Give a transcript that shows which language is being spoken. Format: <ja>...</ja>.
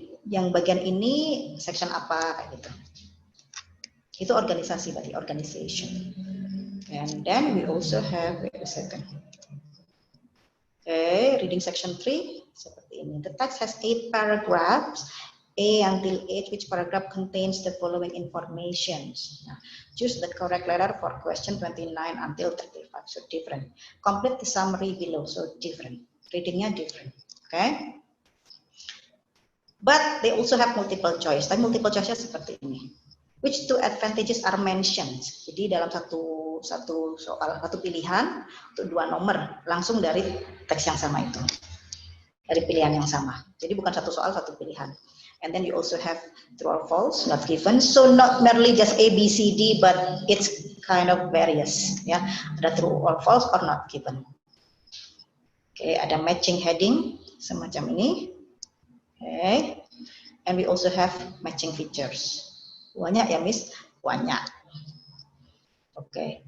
<id>Yang bagian ini section apa kayak gitu. Itu organisasi berarti, organization.</id> <en>And then we also have, wait a second. Okay, reading section 3</en> <id>seperti ini.</id> <en>The text has 8 paragraphs, A until H, which paragraph contains the following information. Nah, choose the correct letter for question 29 until 35. So different. Complete the summary below. So different. Readingnya different. Okay. But they also have multiple choice.</en> <id>Tapi multiple choice-nya seperti ini.</id> <en>Which 2 advantages are mentioned?</en> <id>Jadi dalam satu soal, satu pilihan untuk 2 nomor langsung dari teks yang sama itu, dari pilihan yang sama. Jadi bukan satu soal satu pilihan.</id> <en>And then you also have true or false, not given. So not merely just A, B, C, D, but it's kind of various.</en> <id>Ya, ada true or false or not given. Oke, ada matching heading semacam ini.</id> <en>Oke, and we also have matching features.</en> <id>Banyak ya, Miss? Banyak.</id> <en>Okay.</en>